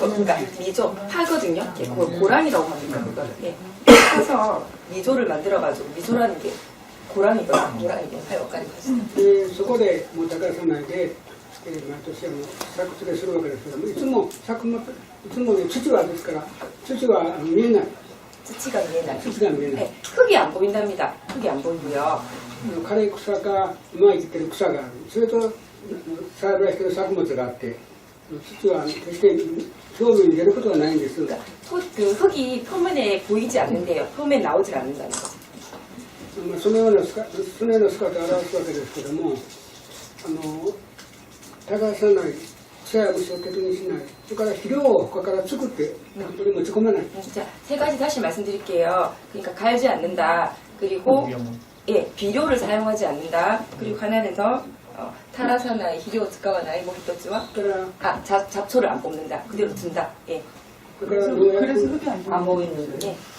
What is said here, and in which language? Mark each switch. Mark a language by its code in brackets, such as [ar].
[ko] 그러니까 미조 파거든요. 예, 그걸 고랑이라고 합니다. 그거를. 예. 파서 미조를 만들어가지고 미조라는 게 고랑이거든요. 고랑이고 파역까지 가죠. [ja] でそこでもう耕さないで、毎年作付けするわけですけども、いつもね、土はですから土は見えない。土が見えない. 土が見えない。 [ko] 네, 흙이 안 보인답니다. 흙이 안 보이고요. [ja] 枯れ草かうまい生きてる草がある。それと栽培している作物があって、土は決して表面に出ることはないんです。 [ko] 그러니까 그 흙이 표면에 보이지 않는데요. 표면에 나오질 않는다는 거죠. [ja] そのような姿を表すわけですけども、耕さない、草や虫を敵にしない、それから肥料を他から作って田んぼに持ち込まない。 [ko] 자, 세 가지 다시 말씀드릴게요. 그러니까 갈지 않는다. 그리고 예, 비료를 사용하지 않는다. 그리고 하나는 더 [ja] 타라사나이, 히료 츠카와나이, [ko] 뭐 히토츠와 잡초를 안 뽑는다. 그대로 둔다. 예. 그래서 흙이 안 보이는 예.